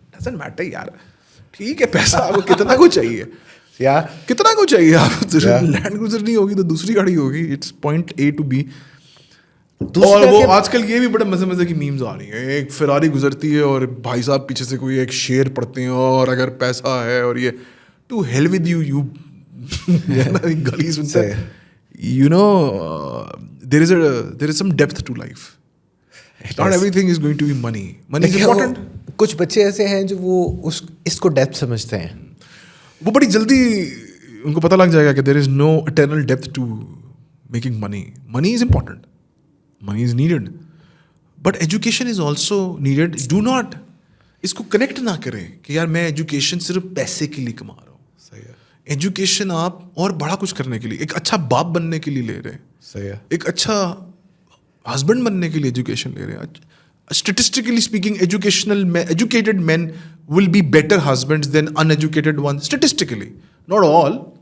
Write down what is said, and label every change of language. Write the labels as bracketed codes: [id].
[en] doesn't matter یار, [ur] ٹھیک ہے پیسہ آپ کو کتنا کو چاہیے, کتنا کو چاہیے, آپ لینڈ گزرنی ہوگی تو دوسری گاڑی ہوگی, [en] It's point A to B. [ur] اور وہ آج کل یہ بھی بڑے مزے مزے کی میمز آ رہی ہیں, ایک فراری گزرتی ہے اور بھائی صاحب پیچھے سے کوئی ایک شعر پڑھتے ہیں, اور اگر پیسہ ہے اور یہ [en] to hell with you [ur] گالی سنتے ہیں. [en] You know, there is some depth to life. Not everything is going to be money. Money is important. [ur] کچھ بچے ایسے ہیں جو وہ اس کو ڈیپتھ سمجھتے ہیں, وہ بڑی جلدی ان کو پتہ لگ جائے گا کہ [en] there is no eternal depth to making money. Money is important. Money is needed. But education is also needed. Do not [ur] اس کو کنیکٹ نہ کریں کہ یار میں ایجوکیشن صرف پیسے کے لیے کما رہا ہوں. ایجوکیشن آپ اور بڑا کچھ کرنے کے لیے, ایک اچھا باپ بننے کے لیے لے رہے ہیں, صحیح ہے, ایک اچھا ہسبینڈ بننے کے لیے ایجوکیشن لے رہے ہیں. [en] Statistically speaking educated men will be better husbands than uneducated one, statistically, not all.